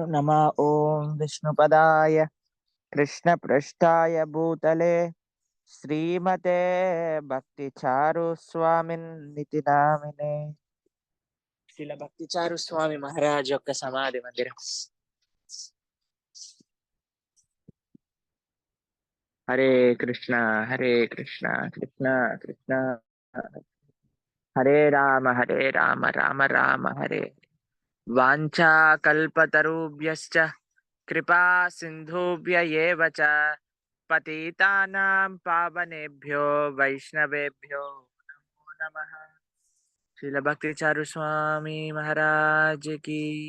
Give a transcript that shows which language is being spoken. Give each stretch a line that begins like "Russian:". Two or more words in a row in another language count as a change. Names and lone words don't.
Sanskrit: నమ ఓం విష్ణుపదాయ కృష్ణ పృష్ఠాయ భూతలే శ్రీమతే భక్తి చారు స్వామిన్ నితి నామినే.
Telugu: శిల భక్తి చారు స్వామి మహారాజ్ యొక్క సమాధి మందిరం.
Sanskrit: హరే కృష్ణ హరే కృష్ణ కృష్ణ కృష్ణ హరే రామ రామ రామ హరే. వాంఛా కల్పతరుభ్యశ్చ కృపా సింధుభ్య ఏవ చ పతితానాం పావనేభ్యో వైష్ణవేభ్యో నమో నమః.
Telugu: శిల భక్తి చారు స్వామి మహారాజ్ కి.